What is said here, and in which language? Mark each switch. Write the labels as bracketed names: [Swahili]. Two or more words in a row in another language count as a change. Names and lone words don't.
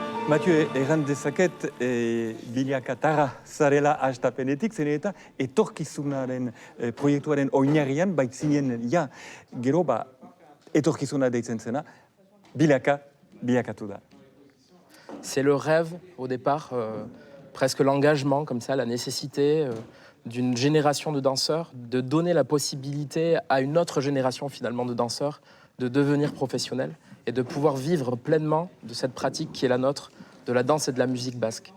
[Basque] Mathieu, erran dezaket, bilakatarra zarela hastapenetik, zen eta etorkizunaren proiektuaren oinarrian, baitzinen, ja, gero, etorkizuna deitzen zena, bilakatu da. [French] C'est le rêve, au départ, presque l'engagement, comme ça, la nécessité d'une génération de danseurs, de donner la possibilité à une autre génération, finalement, de danseurs, de devenir professionnels et de pouvoir vivre pleinement de cette pratique qui est la nôtre, de la danse et de la musique basque.